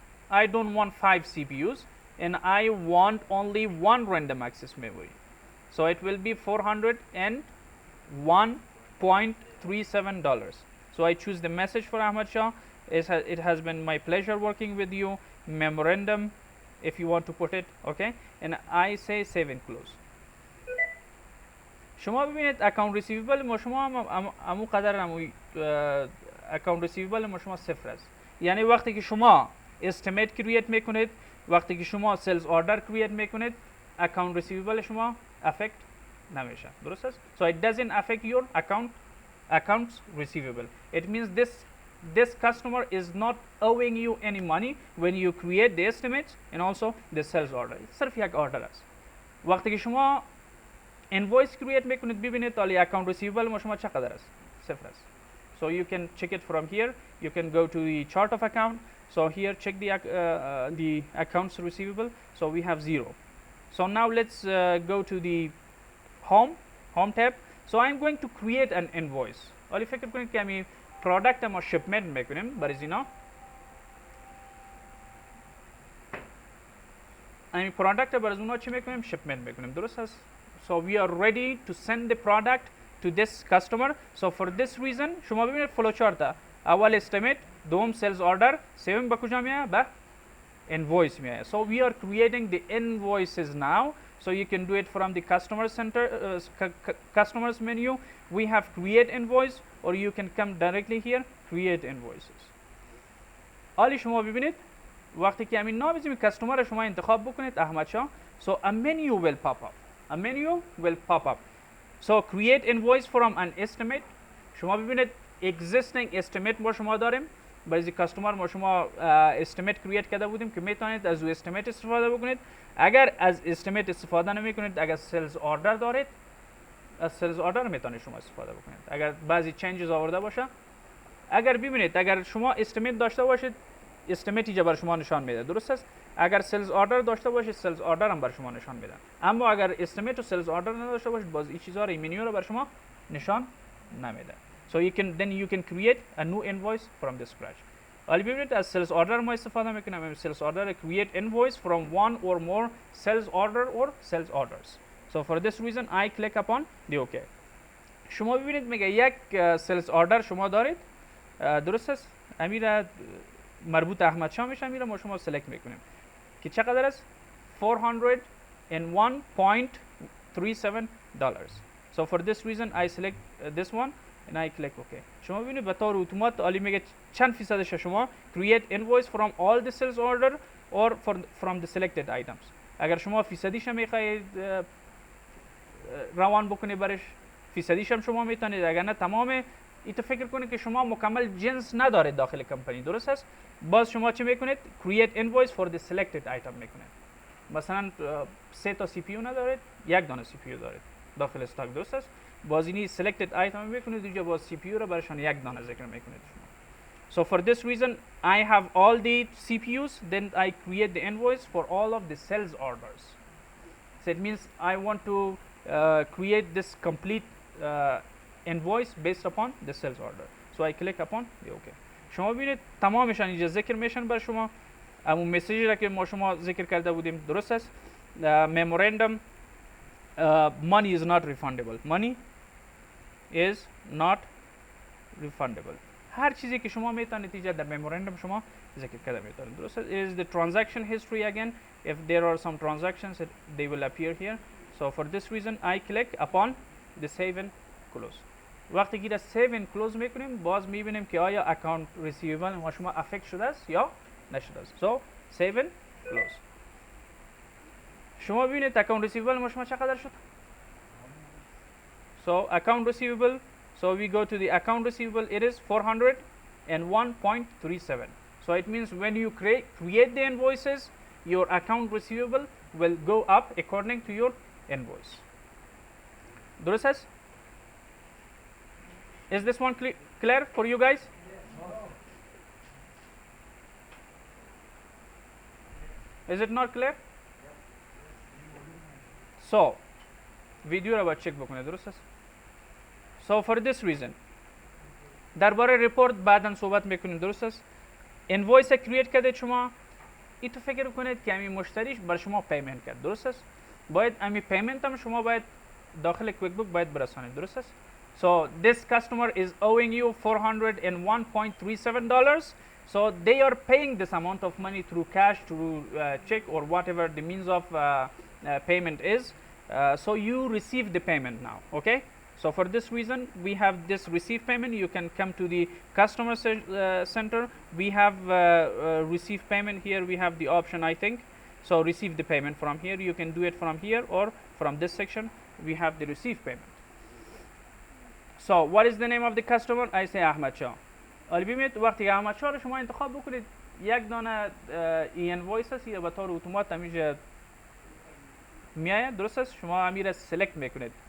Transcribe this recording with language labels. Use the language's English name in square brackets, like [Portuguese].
[English] I don't want 5 CPUs, and I want only 1 random access memory. So it will be $401.37. So I choose the message for Ahmad Shah. It has been my pleasure working with you. Memorandum, if you want to put it. Okay. And I say save and close. [Persian] شما ببینید اکانت ریسیویبل ما شما همو قدر همو اکانت ریسیویبل ما شما 0 است. یعنی وقتی که شما استیمیت کرییت میکنید، وقتی که شما سلز آردر کرییت میکنید، اکانت ریسیویبل شما افکت نمیشه. درست است؟ [English] So it doesn't affect your accounts receivable. It means this customer is not owing you any money when you create the estimates and also the sales order. [Persian] صرف یک آردر است. وقتی که شما invoice create میکنید ببینید تا account receivable ما شما چقدر است؟ 0 است. [English] So you can check it from here. You can go to the chart of account. So here check the accounts receivable. So we have 0. So now let's go to the home tab. So I'm going to create an invoice. [Persian] ولی فکر کنید که می product ما shipment میکنیم برای اینا. این product برای اونا چی میکنیم؟ shipment میکنیم. درست است؟ [English] So we are ready to send the product to this customer. So for this reason [Persian] شما ببینید فلو چارت اول استیمیت، دوم سیلز آردر، سوم به کجا میاد؟ به invoice میاد. [English] So we are creating the invoices now. So you can do it from the customer center, customers menu. We have create invoice, or you can come directly here, create invoices. [Persian] حالی شما ببینید وقتی که همین نام بزنید کاستومر شما انتخاب بکنید احمد شاه. [English] So a menu will pop up. A menu will pop up. So create invoice from an estimate. [Persian] شما ببینید existing estimate ما شما داریم. برای کاستومر ما شما استیمیت کرییت کرده بودیم که میتونید از او استیمیت استفاده بکنید. اگر از استیمیت استفاده نمیکنید، اگر سیلز آردر دارید، از سیلز آردر میتونید شما استفاده بکنید اگر بعضی چنجز آورده باشه. اگر ببینید اگر شما استیمیت داشته باشید، استیمیت اینجا بر شما نشان میده، درست است؟ اگر سیلز آردر داشته باشید، سیلز آردر هم بر شما نشان میده. اما اگر استیمیت و سیلز آردر نداشته باشید، باز این چیزا رو، این منیو رو بر شما نشان نمیده. [English] So you can create a new invoice from the scratch. [Persian] حالا ببینید از sales order ما استفاده میکنم. [English] sales order create invoice from one or more sales order or sales orders. So for this reason I click upon the OK. [Persian] شما ببینید میگه یک sales order شما دارید، درست است؟ امیر مربوط احمد شاه میشه، امیر ما شما سلکت میکنیم که چقدر است؟ $401.37. [English] So for this reason I select this one and I click OK. [Persian] شما ببینید به طور اتومات عالی میگه چند فیصدش شما [English] create invoice from all the sales order or from the selected items. [Persian] اگر شما فیصدیش هم میخواید روان بکنید برش، فیصدیش هم شما میتونید. اگر نه تمام ایتو فکر کنید که شما مکمل جنس ندارید داخل کمپانی، درست است؟ باز شما چه میکنید؟ [English] create invoice for the selected item [Persian] میکنید. مثلا 3 تا سی پی یو ندارید، یک دانه سی پی یو دارید داخل استاک، درست است؟ باز اینی selected item میکنید، اینجا باز سی پی یو رو برشان یک دانه ذکر میکنید شما. [English] So for this reason I have all the CPUs, then I create the invoice for all of the sales orders. So it means I want to create this complete invoice based upon the sales order. So I click upon the OK. [Persian] شما ببینید تمامشان اینجا ذکر میشن بر شما. همون مسیجی را که ما شما ذکر کرده بودیم، درست است؟ [English] memorandum money is not refundable. Money is not refundable. [Persian] هر چیزی که شما میتونید اینجا در memorandum شما ذکر کرده میتونید، درست است؟ [English] It is the transaction history again. If there are some transactions they will appear here. So for this reason I click upon the save and close. [Persian] وقتی که save and close میکنیم باز میبینیم که آیا account receivable ما شما افکت شده است یا نشده است. [English] So save and close. [Persian] شما ببینید account receivable ما شما چقدر شد؟ [English] So account receivable, so we go to the account receivable, it is 401.37. So it means when you create the invoices, your account receivable will go up according to your invoice. [Persian] درست است؟ [English] Is this one clear for you guys? Is it not clear? [Persian] So ویدیو رو باید چک بکنه، درست است؟ [English] So for this reason [Persian] درباره ریپورت بعدا صحبت میکنیم، درست است؟ انوایس کرییت کرده شما، این تو فکر کنید که همین مشتریش بر شما پیمنت کرد، درست است؟ باید همین پیمنت هم شما باید داخل کویک بوک باید برسانید، درست است؟ [English] So this customer is owing you $401.37. So they are paying this amount of money through cash, through check, or whatever the means of payment is. So you receive the payment now, okay? So for this reason we have this receive payment. You can come to the customer center. We have receive payment here. We have the option, I think. So receive the payment from here. You can do it from here or from this section. We have the receive payment. So what is the name of the customer? I say Ahmad Shah. [Persian] البته وقتی احمد شاه رو شما انتخاب بکنید یک دانه اینوایس هست یا به طور اتومات همیشه میاد، درست است؟ شما امیر سلکت میکنید.